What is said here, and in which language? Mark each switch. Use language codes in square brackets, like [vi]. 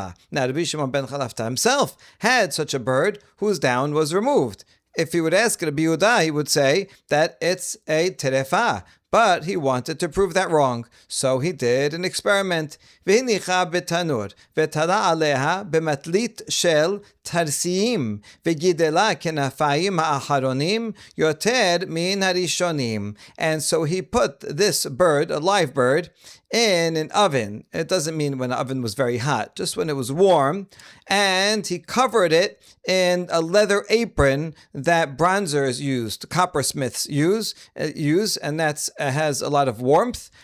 [en] Now, Rabbi Shimon ben Halafta himself had such a bird whose down was removed. If he would ask Rabbi Yehuda, he would say that it's a terefa. But he wanted to prove that wrong, so he did an experiment. [he] והניחה בתנור, ותלה עליה במטלית של תרסיים, וגידלה כנפיים האחרונים יותר מן הראשונים. [en] And so he put this bird, a live bird, in an oven. It doesn't mean when the oven was very hot, just when it was warm. And he covered it in a leather apron that bronzers used, coppersmiths use, and that's has a lot of warmth.